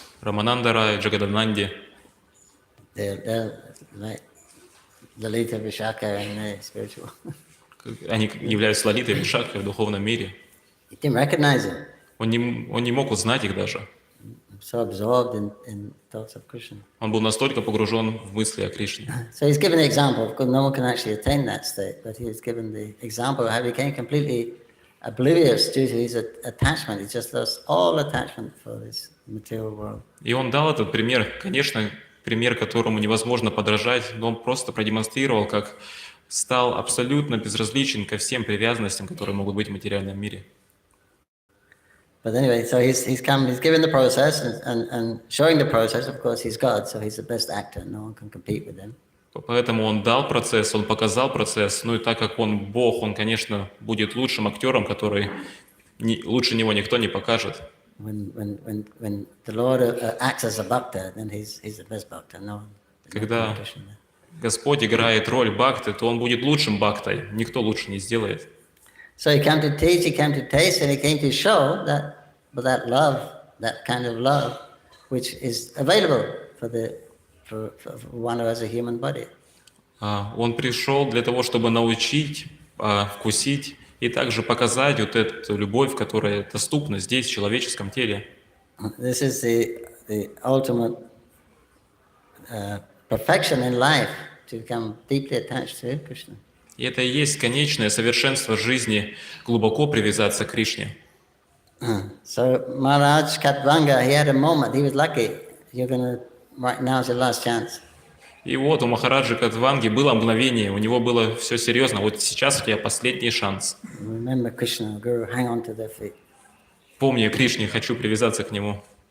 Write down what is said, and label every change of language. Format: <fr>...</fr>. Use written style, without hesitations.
<ru>Рамананда Рай, Джагадананди.</ru> <en>They're like Lalita Vishaka in the spiritual.</en> <ru>Они являются Лалитой и Вишакхой в духовном мире.</ru> <en>He didn't recognize him.</en> <ru>Он не мог узнать их даже.</ru> <en>So absorbed in thoughts of Krishna.</en> <ru>Он был настолько погружен в мысли о Кришне.</ru> <en>So he's given the example. Of course, no one can actually attain that state, but he's given the example of how he became completely oblivious due to his attachment. He just lost all attachment for this material world.</en> <ru>И он дал этот пример, конечно, пример, которому невозможно подражать, но он просто продемонстрировал, как стал абсолютно безразличен ко всем привязанностям, которые могут быть в материальном мире.</ru> <en>But anyway, so he's given the process and showing the process. Of course, he's God, so he's the best actor. No one can compete with him.</en> <ru>Поэтому он дал процесс, он показал процесс. Ну и так как он Бог, он, конечно, будет лучшим актером, который лучше него никто не покажет.</ru> <en>When the Lord acts as a bhakta, then he's the best bhakta. No one.</en> <ru>Когда Господь играет роль бхакты, то он будет лучшим бхактой. Никто лучше не сделает.</ru> <en>So he came to teach, he came to taste, and he came to show that love, that kind of love, which is available for one who has a human body.</en> <ru>Он пришел для того, чтобы научить, вкусить и также показать вот эту любовь, которая доступна здесь, в человеческом теле.</ru> <en>This is the ultimate perfection in life, to become deeply attached to Krishna.</en> <ru>И это и есть конечное совершенство жизни, глубоко привязаться к Кришне.</ru> <en>So Maharaj Katvanga, he had a moment. He was lucky. Right now is your last chance.</en> <ru>И вот у Махараджи Катванги было мгновение, у него было все серьезно. Вот сейчас у тебя последний шанс.</ru> <en>Remember Krishna, Guru, hang on to their feet.</en> <ru>Помни о Кришне, хочу привязаться к нему.</ru>